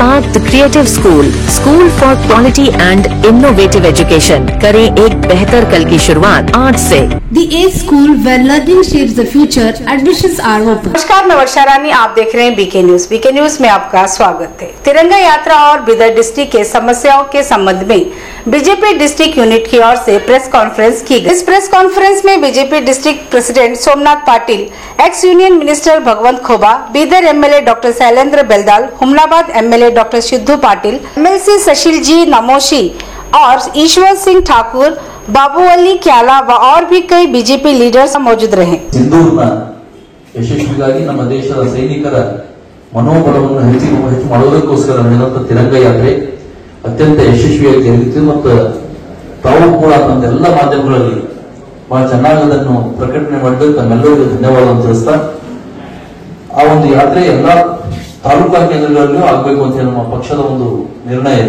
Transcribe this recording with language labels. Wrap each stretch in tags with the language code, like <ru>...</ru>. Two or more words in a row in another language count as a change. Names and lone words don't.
<en>The creative school for quality and innovative education.</en> <hi>करें एक बेहतर कल की शुरुआत आज से।</hi> <en>The A School where learning shapes the future. Admissions are open.</en> <hi>नमस्कार, मैं वर्षा रानी, आप देख रहे हैं बीके न्यूज। बीके न्यूज में आपका स्वागत है। तिरंगा यात्रा और बिदर डिस्ट्रिक्ट के समस्याओं के संबंध में</hi> <en>BJP district unit</en> <hi>की ओर से</hi> <en>press conference</en> <hi>की गई। इस</hi> <en>press conference</en> <hi>में</hi> <en>BJP district president</en> <hi>सोमनाथ पाटिल,</hi> <en>ex union minister</en> <hi>भगवंत खोबा, बीदर</hi> <en>MLA doctor</en> <hi>शैलेंद्र बेलदाल, हुमनाबाद</hi> <en>MLA doctor</en> <hi>सिद्धू पाटिल, एमएलसी सुशील जी नमोशी और ईश्वर सिंह ठाकुर, बाबूअली क्याला व और भी कई</hi> <en>BJP leaders</en> <hi>मौजूद रहे।</hi> <kn>ಸಿಂಧೂರ್ನ ಯಶಸ್ವಿಗಾಗಿ ನಮ್ಮ ದೇಶದ ಸೈನಿಕರ ಮನೋಬಲವನ್ನು ಹೆಚ್ಚು ಮಾಡುವುದಕ್ಕೋಸ್ಕರ ನಡೆದಂತ ತಿರಂಗ ಯಾತ್ರೆ ಅತ್ಯಂತ ಯಶಸ್ವಿಯಾಗಿ ಜರುಗಿತು ಮತ್ತು ತಾವು ಕೂಡ ತಮ್ಮೆಲ್ಲ ಮಾಧ್ಯಮಗಳಲ್ಲಿ ಬಹಳ ಚೆನ್ನಾಗಿ ಅದನ್ನು ಪ್ರಕಟಣೆ ಮಾಡಿದ್ದು ತಮ್ಮೆಲ್ಲರಿಗೂ ಧನ್ಯವಾದ ತಿಳಿಸ್ತಾ ಆ ಒಂದು ಯಾತ್ರೆ ಎಲ್ಲಾ ತಾಲೂಕಾ ಕೇಂದ್ರಗಳಲ್ಲೂ ಆಗಬೇಕು ಅಂತ ನಮ್ಮ ಪಕ್ಷದ ಒಂದು ನಿರ್ಣಯ ಇದೆ।</kn>